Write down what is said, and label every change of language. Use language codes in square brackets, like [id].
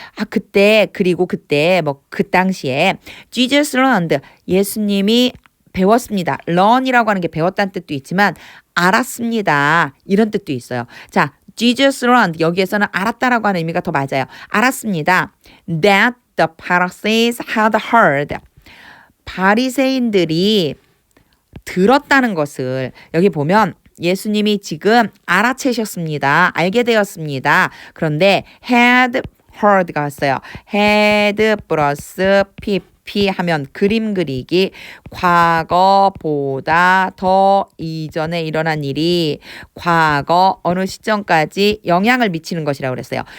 [ko] 그때 그 당시에 [en] Jesus learned [ko] 예수님이 배웠습니다. learn이라고 하는 게 배웠다는 뜻도 있지만 알았습니다. 이런 뜻도 있어요. 자, Jesus learned 여기에서는 알았다라고 하는 의미가 더 맞아요. 알았습니다. [en] That the Pharisees had heard. [ko] 바리새인들이 들었다는 것을 여기 보면 예수님이 지금 알아채셨습니다. 알게 되었습니다. 그런데 had heard가 왔어요. had 플러스 pp 하면 그림 그리기 과거보다 더 이전에 일어난 일이 과거 어느 시점까지 영향을 미치는 것이라고 그랬어요.